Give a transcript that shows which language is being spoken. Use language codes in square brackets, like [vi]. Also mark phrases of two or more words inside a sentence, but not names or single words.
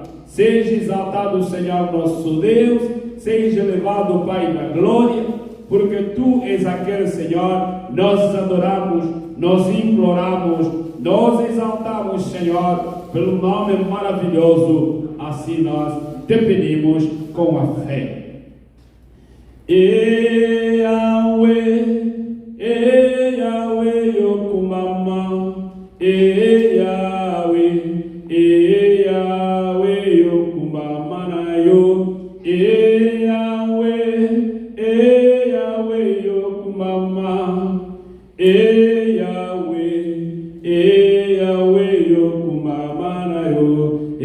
[pt] Seja exaltado, Senhor, nosso Deus, seja elevado, Pai da glória, porque Tu és aquele, Senhor, nós adoramos, nós imploramos, nós exaltamos, Senhor, pelo nome maravilhoso, assim nós te pedimos com a fé. [ln] Yahweh, yokumama, Yahweh, yokumama na yo, Yahweh, yokumama, Yahweh, yokumama na yo,